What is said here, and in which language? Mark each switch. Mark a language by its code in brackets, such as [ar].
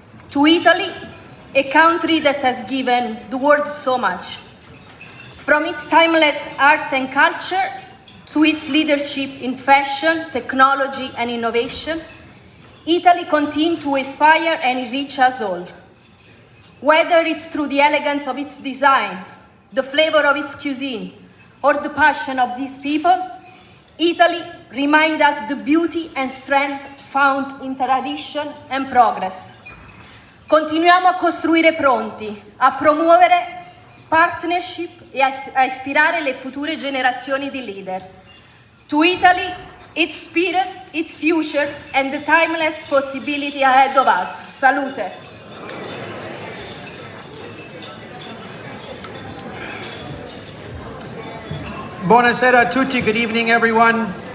[en] To Italy, a country that has given the world so much, from its timeless art and culture to its leadership in fashion, technology, and innovation, Italy continues to inspire and enrich us all. Whether it's through the elegance of its design, the flavor of its cuisine, or the passion of these people, Italy reminds us the beauty and strength found in tradition and progress. [it] Continuiamo a costruire pronti, a promuovere partnership e a ispirare le future generazioni di leader. [en] To Italy, its spirit, its future, and the timeless possibility ahead of us. [it] Salute! Buonasera a tutti, [en] good evening everyone.